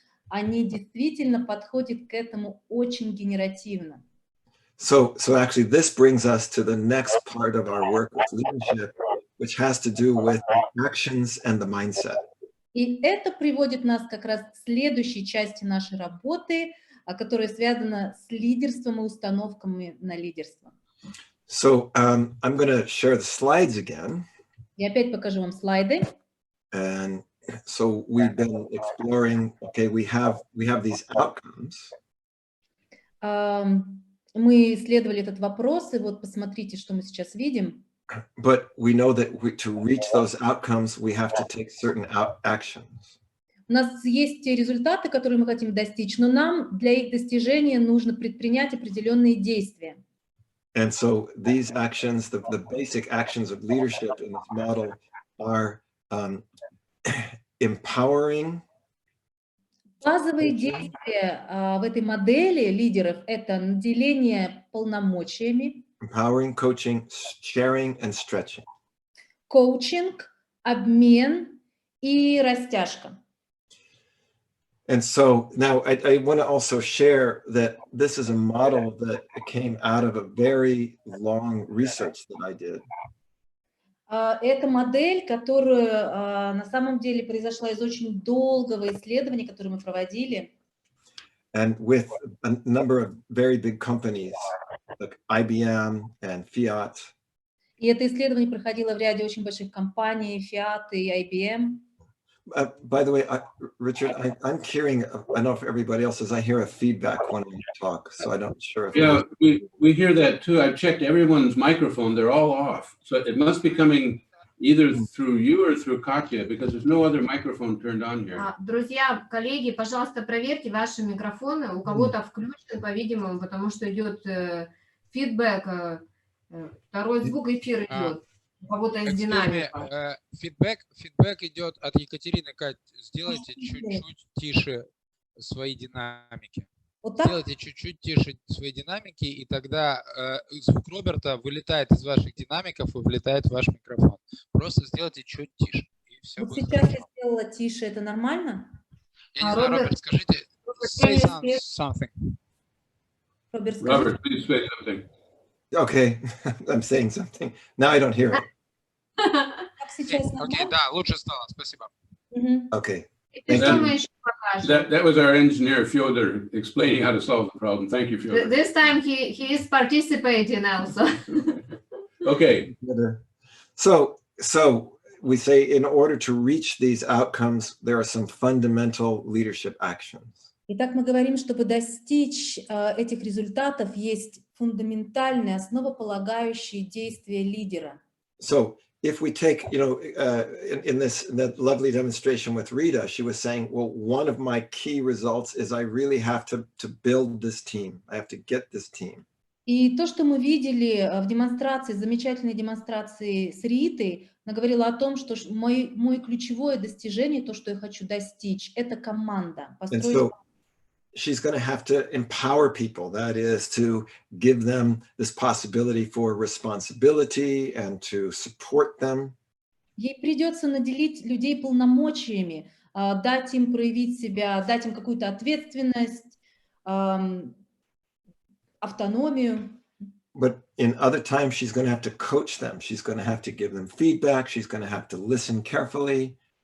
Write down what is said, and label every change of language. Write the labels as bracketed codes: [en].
[ru] Они действительно подходят к этому очень генеративно. [en] So actually this brings us to the next part of our work with leadership, which has to do with the actions and the mindset. [ru] И это приводит нас как раз к следующей части нашей работы, которая связана с лидерством и установками на лидерство. [en] So I'm going to share the slides again. [ru] Я опять покажу вам слайды. [en] And so we've been exploring, okay, we have these outcomes. [ru] Мы исследовали этот вопрос, и вот посмотрите, что мы сейчас видим. [en] But we know that to reach those outcomes, we have to take certain actions. [ru] У нас есть те результаты, которые мы хотим достичь, но нам для их достижения нужно предпринять определенные действия. [en] And so these actions, the basic actions of leadership in this model are empowering. [ru] Базовые действия в этой модели лидеров – это наделение полномочиями, [en] Empowering, coaching, sharing, and stretching. [ru] коучинг, обмен и растяжка. [en] And so now I want to also share that this is a model that came out of a very long research that I did. [ru] Это модель, которая на самом деле произошла из очень долгого исследования, которое мы проводили. [en] And with a number of very big companies like IBM and Fiat. [ru] И это исследование проходило в ряде очень больших компаний, Fiat и IBM. [en] By the way, Richard, I'm hearing, I don't know if everybody else is, I hear a feedback when we talk, so I'm not sure if... Yeah, we hear that too. I've checked everyone's microphone, they're all off. So it must be coming either through you or through Katya, because there's no other microphone turned on here. [ru] Друзья, коллеги, пожалуйста, проверьте ваши микрофоны. У кого-то включен, по-видимому, потому что идет фидбэк, второй звук эфира идет. У кого-то из динамика. Фидбэк идет от Екатерины. Кать, сделайте чуть-чуть тише свои динамики. Вот так? Сделайте чуть-чуть тише свои динамики, и тогда звук Роберта вылетает из ваших динамиков и влетает в ваш микрофон. Просто сделайте чуть тише. И все Вот будет сейчас хорошо. я сделала тише, это нормально? Я не знаю, Роберт, скажите, [en] say something. Robert, please say something. Okay, I'm saying something. Now I don't hear it. [ru] Как сейчас Окей, нормально? да, лучше стало, спасибо. [en] Okay. That was our engineer, Fyodor, explaining how to solve the problem. Thank you, Fyodor. This time he is participating also. Okay. So we say in order to reach these outcomes, there are some fundamental leadership actions. [ru] Итак, мы говорим, чтобы достичь этих результатов, есть фундаментальные, основополагающие действия лидера. [en] So if we take, in that lovely demonstration with Rita, she was saying, well, one of my key results is I really have to build this team. I have to get this team. [ru] И то, что мы видели в демонстрации, замечательной демонстрации с Ритой, она говорила о том, что мое ключевое достижение, то, что я хочу достичь, это команда. [en] And so she's going to have to empower people. That is to give them this possibility for responsibility and to support them. [ru] Ей придется наделить людей полномочиями, дать им проявить себя, дать им какую-то ответственность, автономию. [en] But in other times, she's going to have to coach them. She's going to have to give them feedback. She's going to have to listen carefully.